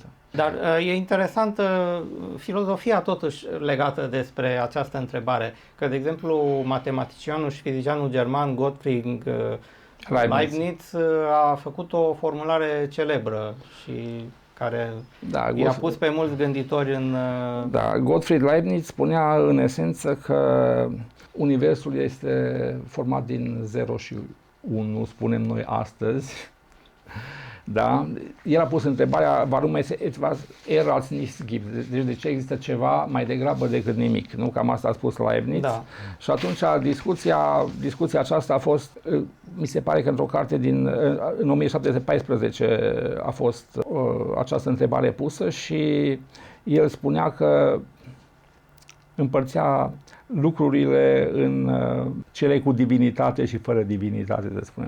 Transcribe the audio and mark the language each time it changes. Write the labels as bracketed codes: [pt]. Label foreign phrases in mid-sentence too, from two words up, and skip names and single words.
[ro] Dar e interesantă filozofia totuși legată despre această întrebare, că de exemplu matematicianul și fizicianul german Gottfried Leibniz a făcut o formulare celebră și care i-a pus pe mulți gânditori în... Da, Gottfried Leibniz spunea în esență că Universul este format din 0 și 1, spunem noi astăzi. Da? El a pus întrebarea, [de] warum es etwas eher als nichts gibt? [ro] Deci de ce există ceva mai degrabă decât nimic? Nu? Cam asta a spus Leibniz. Da. Și atunci discuția aceasta a fost, mi se pare că într-o carte în 1714 a fost această întrebare pusă și el spunea că împărțea lucrurile în cele cu divinitate și fără divinitate, să spunem.